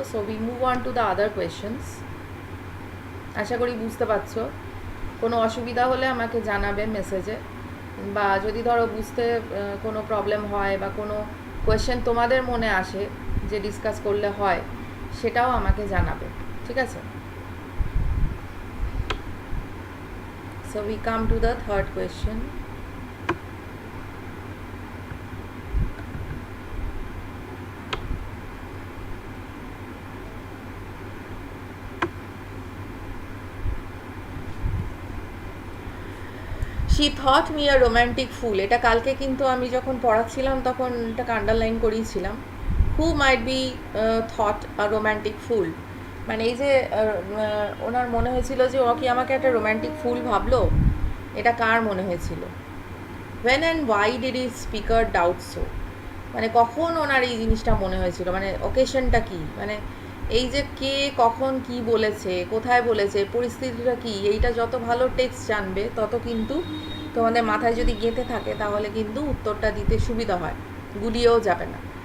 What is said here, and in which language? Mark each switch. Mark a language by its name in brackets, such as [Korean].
[English] So we move on to the other questions. [Bangla] আশা করি বুঝতে পারছো. কোনো অসুবিধা হলে আমাকে জানাবে মেসেজে, বা যদি ধরো বুঝতে কোনো প্রবলেম হয় বা কোনো কোয়েশ্চেন তোমাদের মনে আসে যে ডিসকাস করলে হয়, সেটাও আমাকে জানাবে. ঠিক আছে? [English] So we come to the third question. She thought me a romantic fool. [Bangla] এটা কালকে কিন্তু আমি যখন পড়াচ্ছিলাম তখন এটাকে আন্ডারলাইন করিয়েছিলাম. [English] Who might be thought a romantic fool? [Bangla] মানে এই যে ওনার মনে হয়েছিল যে ও কি আমাকে একটা রোম্যান্টিক ফুল ভাবলো, এটা কার মনে হয়েছিল? [English] When and why did his speaker doubt so? [Bangla] মানে কখন ওনার এই জিনিসটা মনে হয়েছিল, মানে ওকেশনটা কি, মানে এই যে কে কখন কি বলেছে, কোথায় বলেছে, পরিস্থিতিটা কি, এইটা যত ভালো টেক্সট জানবে তত কিন্তু তোমাদের মাথায় যদি গেঁথে থাকে তাহলে কিন্তু উত্তরটা দিতে সুবিধা হয়, গুলিয়েও যাবে না.